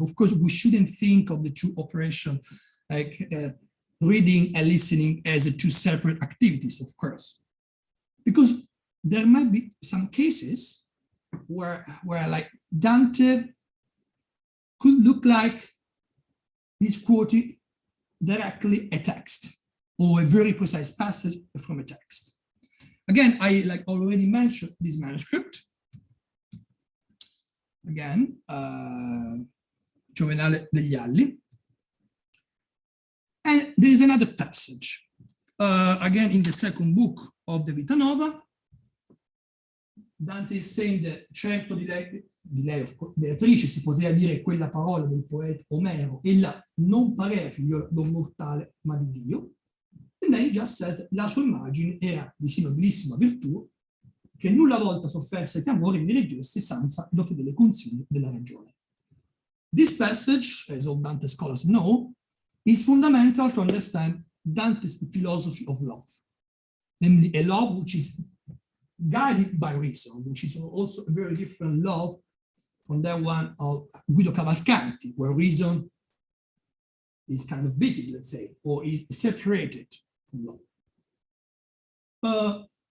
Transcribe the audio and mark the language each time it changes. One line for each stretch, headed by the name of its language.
English: Of course, we shouldn't think of the two operations like reading and listening as two separate activities, of course, because there might be some cases where like Dante could look like he's quoting directly a text or a very precise passage from a text. Again, I like already mentioned this manuscript. Again, Giovenale degli Alli. And there is another passage, again in the second book of the Vita Nova. Dante is saying that
Italian: certo di lei Beatrice si poteva dire quella parola del poeta Omero, ella non pareva figliola d'un mortale ma di Dio.
English: And then he just says,
Italian: la sua immagine era di sì nobilissima virtù, che nulla volta sofferse che amore mi reggesse senza lo fedele consiglio della ragione.
English: This passage, as all Dante scholars know, is fundamental to understand Dante's philosophy of love, namely a love which is guided by reason, which is also a very different love from that one of Guido Cavalcanti, where reason is kind of beaten, let's say, or is separated from love.